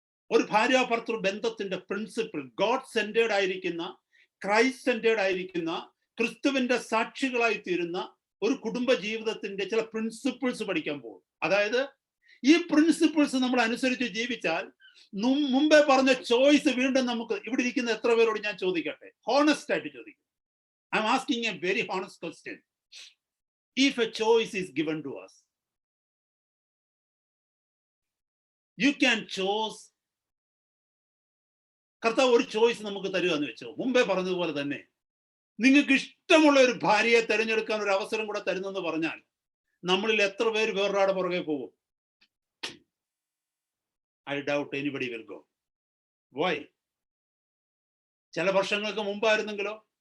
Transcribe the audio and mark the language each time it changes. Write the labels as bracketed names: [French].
[Malayalam] ഒരു ഭാര്യ ഭർത്തൃ ബന്ധത്തിന്റെ പ്രിൻസിപ്പിൾ, ഗോഡ് സെന്റേഡ് ആയിരിക്കുന്ന, ക്രൈസ്റ്റ് സെന്റേഡ് ആയിരിക്കുന്ന, ക്രിസ്തുവിന്റെ സാക്ഷികളായി തീരുന്ന ഒരു കുടുംബ ജീവിതത്തിന്റെ ചില പ്രിൻസിപ്പിൾസ് പഠിക്കാൻ പോകും. അതായത് ഈ പ്രിൻസിപ്പിൾസ് നമ്മൾ അനുസരിച്ച് ജീവിച്ചാൽ മുമ്പേ പറഞ്ഞ ചോയ്സ് വീണ്ടും നമുക്ക്, ഇവിടെ ഇരിക്കുന്ന എത്ര പേരോട് ഞാൻ ചോദിക്കട്ടെ, ഹോണസ്റ്റ് ആയിട്ട് ചോദിക്കും. [English] I am asking a very honest question. If a choice is given to us, you can choose. [Malayalam] കർത്താവ് ഒരു ചോയ്സ് നമുക്ക് തരിക എന്ന് വെച്ചോ, മുമ്പേ പറഞ്ഞതുപോലെ തന്നെ നിങ്ങൾക്ക് ഇഷ്ടമുള്ള ഒരു ഭാര്യയെ തിരഞ്ഞെടുക്കാൻ ഒരു അവസരം കൂടെ തരുന്നെന്ന് പറഞ്ഞാൽ നമ്മളിൽ എത്ര പേര് വേറൊരാടെ പുറകെ പോകും? [English] I doubt anybody will go. Why? [Malayalam] ചില വർഷങ്ങൾക്ക് മുമ്പായിരുന്നെങ്കിലോ,